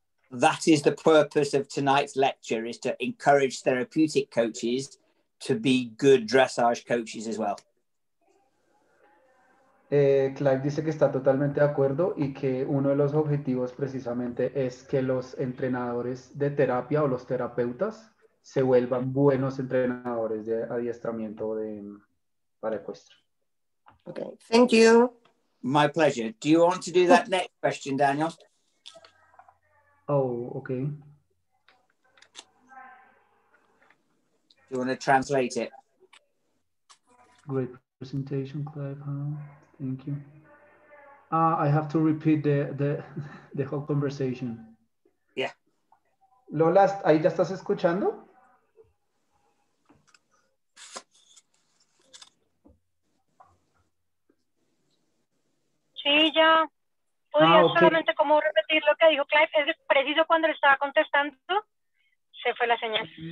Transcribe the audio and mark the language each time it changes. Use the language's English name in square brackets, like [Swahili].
[English] That is the purpose of tonight's lecture, is to encourage therapeutic coaches to be good dressage coaches as well. [Spanish] Clive dice que está totalmente de acuerdo y que uno de los objetivos precisamente es que los entrenadores de terapia o los terapeutas se vuelvan buenos entrenadores de adiestramiento para ecuestre. [English] Okay, thank you. My pleasure. Do you want to do that next question, Daniel? Oh, okay. Do you want to translate it? Great presentation, Clive. Thank you. I have to repeat the whole conversation. Yeah. [Spanish] Lola, ¿ahí ya estás escuchando? Sí, ya. ¿Podría [English] Okay. [Spanish] solamente como repetir lo que dijo Clive? Es preciso cuando le estaba contestando, se fue la señal.